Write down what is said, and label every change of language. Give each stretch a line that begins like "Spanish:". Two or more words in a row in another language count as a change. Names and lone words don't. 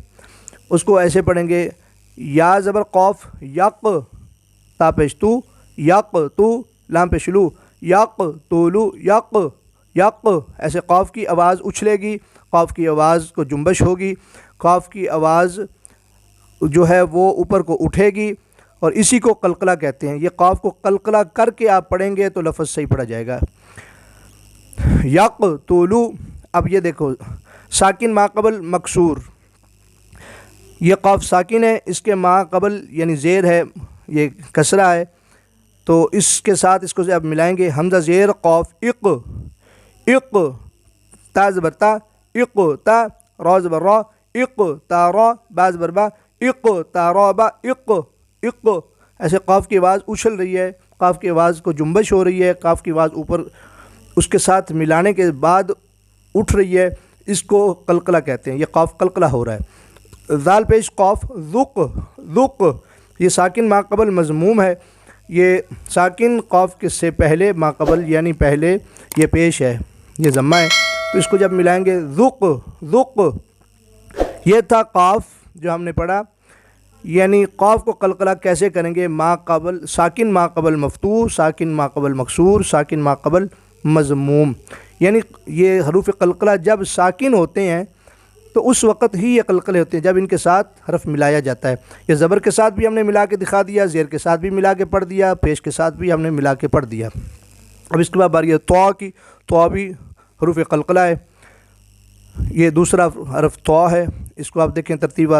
Urdu: اس کو ایسے پڑھیں گے، یا زبر قوف یق تا پیش تو، یق تو لام پیش لو، یق تولو یق یق، ایسے قوف کی آواز اچھلے گی، قوف کی آواز کو جنبش ہوگی، قوف کی آواز جو ہے وہ اوپر کو اٹھے گی، اور اسی کو قلقلہ کہتے ہیں۔ یہ قوف کو قلقلہ کر کے آپ پڑھیں گے تو لفظ صحیح پڑھا جائے گا۔ یق تولو، اب یہ دیکھو ساکن ما قبل مکسور، یہ قوف ساکن ہے، اس کے ما قبل یعنی زیر ہے، یہ کسرہ ہے، تو اس کے ساتھ اس کو اب ملائیں گے، حمزہ زیر قوف اق اق، تا زبر تا، اق تا، را زبر را، اق تا را، با زبر با، اق تا را با، اق اق، ایسے قاف کی آواز اچھل رہی ہے، قاف کی آواز کو جنبش ہو رہی ہے، قاف کی آواز اوپر اس کے ساتھ ملانے کے بعد اٹھ رہی ہے، اس کو قلقلہ کہتے ہیں، یہ قاف قلقلہ ہو رہا ہے۔ ذال پیش قاف ذق ذق، یہ ساکن ما قبل مضموم ہے، یہ ساکن قاف کے سے پہلے ما قبل یعنی پہلے یہ پیش ہے، یہ ضمہ ہے، تو اس کو جب ملائیں گے ذق ذق، یہ تھا قاف جو ہم نے پڑھا، یعنی قاف کو قلقلہ کیسے کریں گے؟ ما قبل ساکن ما قبل مفتوح، ساکن ما قبل مکسور، ساکن ما قبل مضموم، یعنی یہ حروف قلقلہ جب ساکن ہوتے ہیں تو اس وقت ہی یہ قلقلے ہوتے ہیں جب ان کے ساتھ حرف ملایا جاتا ہے۔ یہ زبر کے ساتھ بھی ہم نے ملا کے دکھا دیا، زیر کے ساتھ بھی ملا کے پڑھ دیا، پیش کے ساتھ بھی ہم نے ملا کے پڑھ دیا۔ اب اس کے بعد باری ہے طا کی، طا بھی حروف قلقلہ ہے، یہ دوسرا حرف طا ہے، اس کو آپ دیکھیں ترتیبات،